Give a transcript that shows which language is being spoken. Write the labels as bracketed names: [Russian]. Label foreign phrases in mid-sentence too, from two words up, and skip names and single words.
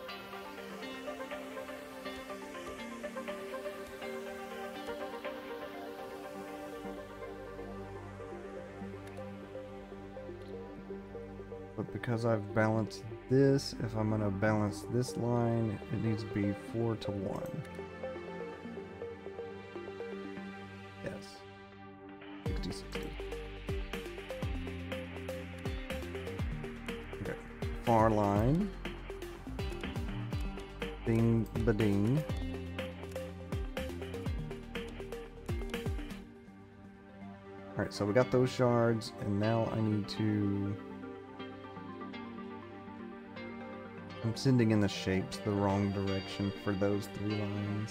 [English] But because I've balanced this, if I'm going to balance this line, it needs to be 4 to 1. Yes. 60-60. Okay. Far line. Ding ba ding. Alright, so we got those shards, and now I need to... I'm sending in the shapes the wrong direction for those 3 lines.